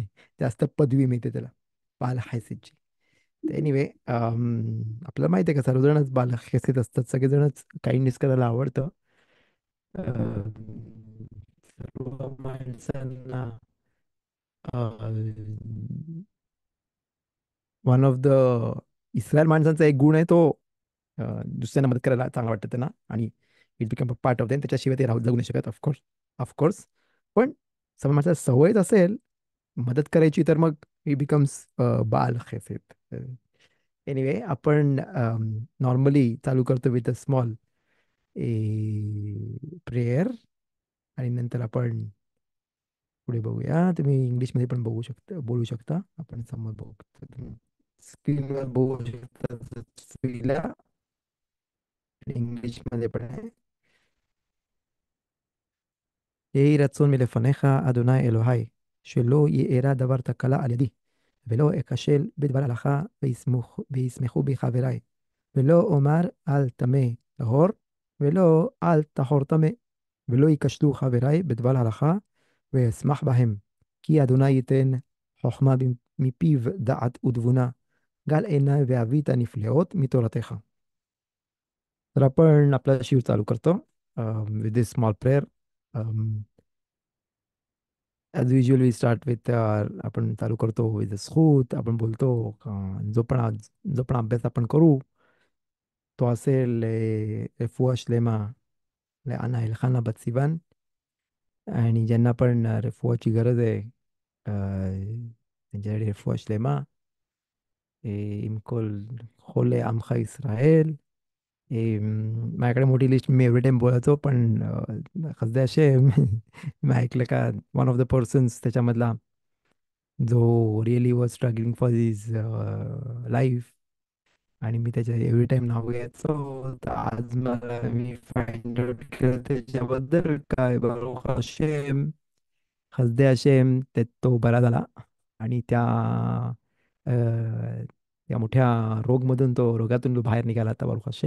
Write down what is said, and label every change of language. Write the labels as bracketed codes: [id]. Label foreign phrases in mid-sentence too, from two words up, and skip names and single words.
[mr] जास्त पदवी मिळते त्याला बाल हायसेची. तर एनिवे, आपल्याला माहिती आहे का, सर्वजणच बाल हायसेत असतात, सगळेजणच काइंडनेस करायला आवडतं. अम, सर्व माणसांना [en] one of the [mr] इस्रायल माणसांचा एक गुण आहे तो, दुसऱ्यांना मदत करायला चांगलं वाटतं त्यांना, आणि [en] it become a part of them. [mr] त्याच्याशिवाय ते राहू जगू नाही शकत, ऑफकोर्स. ऑफकोर्स. पण समज माणसाला सवयच असेल मदत करायची, तर मग [en] he becomes [mr] बाल खेसेत. एनिवे, आपण नॉर्मली चालू करतो [en] with a small prayer, [mr] आणि नंतर आपण पुढे बघूया. तुम्ही इंग्लिशमध्ये पण बघू शकता, बोलू शकता. आपण समोर बघू, स्क्रीनवर बघू शकता स्त्रीला, इंग्लिशमध्ये पण आहे. [he] יהי רצון מלפניך, אדוני אלוהי, שלא יארע דבר תקלה על ידי, ולא אכשל בדבר הלכה, וישמחו בי חברי, ולא אומר אל טמא טהור, ולא אל טהור טמא, ולא ייכשלו חברי בדבר הלכה, ואשמח בהם. כי אדוני ייתן חוכמה מפיו דעת ותבונה, גל עיני ואבית נפלאות מתורתך. [mr] तर आपण आपला शिव चालू करतो [en] with this small prayer. as usual we start with, [mr] आपण चालू करतो [en] विथ स्कूत. [mr] आपण बोलतो जो पण अभ्यास आपण करू तो असेल [he] רפואה שלמה [mr] लाना एल्खाना בת סיוון. आणि ज्यांना पण रेफुआची गरज आहे त्यांच्यासाठी [he] רפואה שלמה עם כל חולי עמך ישראל. [mr] माझ्याकडे मोठी लिस्ट मी [en] every time [mr] बोलायचो, पण खसदे असे मी ऐकलं का [en] one of the persons [mr] त्याच्यामधला जो [en] really was struggling for his life, [mr] आणि मी त्याच्या [en] every time [mr] नाव घ्यायचो. तर आज मला मी [en] find out [mr] केलं त्याच्याबद्दल काय बरोबर हशेम, [he] בחסדי השם [mr] ते तो बरा झाला. आणि त्या मोठ्या रोगमधून रोगातून तो बाहेर निघाला आता [he] ברוך השם.